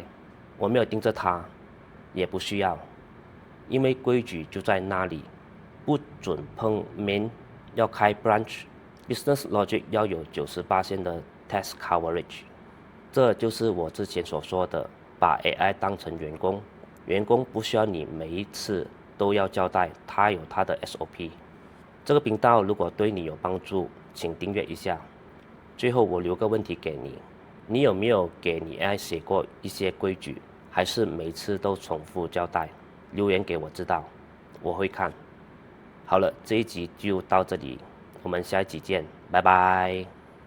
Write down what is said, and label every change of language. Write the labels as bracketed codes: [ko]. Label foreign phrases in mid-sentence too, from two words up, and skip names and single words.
[zh] 我沒有盯着它，也不需要，因為規矩就在那裡，不准碰 main， 要開 branch， [en] business logic [zh] 要有90% 的 [en] test coverage。 [zh] 這就是我之前所說的，把 AI 當成員工，員工不需要你每一次都要交代，他有他的 SOP。這個頻道如果對你有幫助，請訂閱一下。最後我留個問題給你，你有沒有給你 AI 寫過一些規矩，還是每次都重複交代？留言給我知道，我會看。好了，這一集就到這裡，我們下一集見，拜拜。